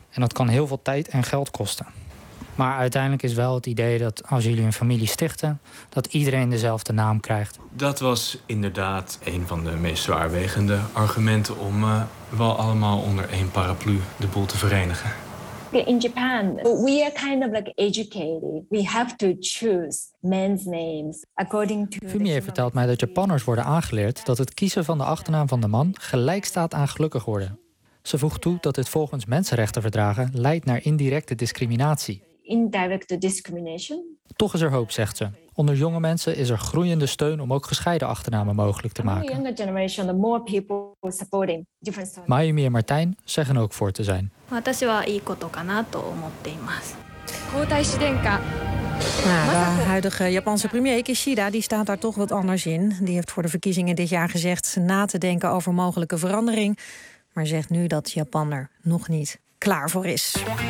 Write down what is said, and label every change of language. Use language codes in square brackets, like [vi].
[nl] En dat kan heel veel tijd en geld kosten. Maar uiteindelijk is wel het idee dat als jullie een familie stichten, dat iedereen dezelfde naam krijgt. Dat was inderdaad een van de meest zwaarwegende argumenten om wel allemaal onder één paraplu de boel te verenigen. [en] In Japan, we are kind of like educated. We have to choose men's names according to. [nl] Fumie vertelt mij dat Japanners worden aangeleerd dat het kiezen van de achternaam van de man gelijk staat aan gelukkig worden. Ze voegt toe dat dit volgens mensenrechtenverdragen leidt naar indirecte discriminatie. [en] Indirect discrimination. [nl] Toch is er hoop, zegt ze. Onder jonge mensen is er groeiende steun om ook gescheiden achternamen mogelijk te maken. [en] The younger generation, the more people supporting different stories. [nl] Mayumi en Martijn zeggen ook voor te zijn. Nou, de huidige Japanse premier Kishida die staat daar toch wat anders in. Die heeft voor de verkiezingen dit jaar gezegd na te denken over mogelijke verandering. Maar zegt nu dat Japan er nog niet klaar voor is.